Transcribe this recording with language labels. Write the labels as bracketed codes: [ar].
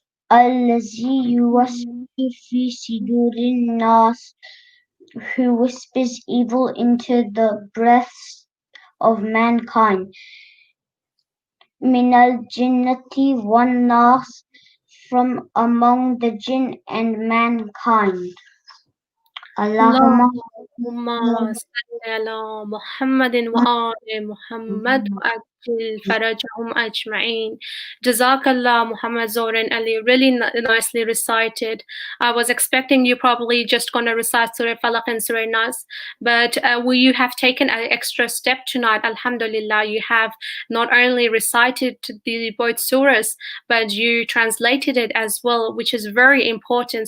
[ar] Allazi yuwaswisu fi sidurin nas, [en] who whispers evil into the breasts of mankind. [ar] Minal jinnati wan nas, [en] from among the jinn and mankind. [ar] Allahumma اللهم صل على محمد وآل محمد وعجل فرجهم أجمعين. [en] Jazakallah Muhammad Zoran Ali, really nicely recited. I was expecting you probably just going to recite Surah Falaq and Surah Nas, but you have taken an extra step tonight. Alhamdulillah, you have not only recited both surahs, but you translated it as well, which is very important.